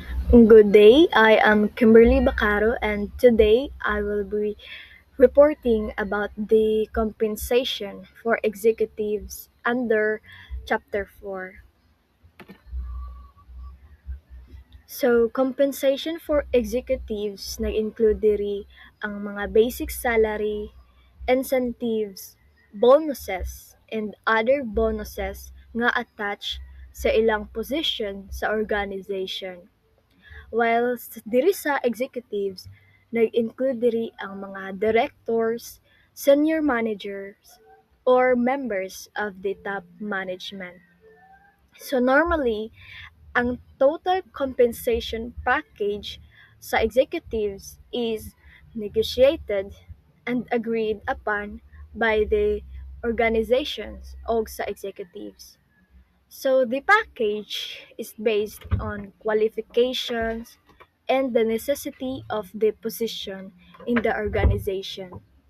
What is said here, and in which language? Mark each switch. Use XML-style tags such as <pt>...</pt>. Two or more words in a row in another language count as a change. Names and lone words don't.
<en>Good day, I am Kimberly Bacaro, and today I will be reporting about the compensation for executives under Chapter 4. So, compensation for executives</en> <ceb>nag-include diri ang mga</ceb> <en>basic salary, incentives, bonuses, and other bonuses nga attached</en> <ceb>sa ilang</ceb> <en>position sa organization. While</en> <ceb>diri sa</ceb> <en>executives,</en> <ceb>nag-include diri ang mga</ceb> <en>directors, senior managers, or members of the top management. So normally, ang total compensation package sa executives is negotiated and agreed upon by the organizations</en> <ceb>o sa</ceb> <en>executives. So the package is based on qualifications and the necessity of the position in the organization.</en>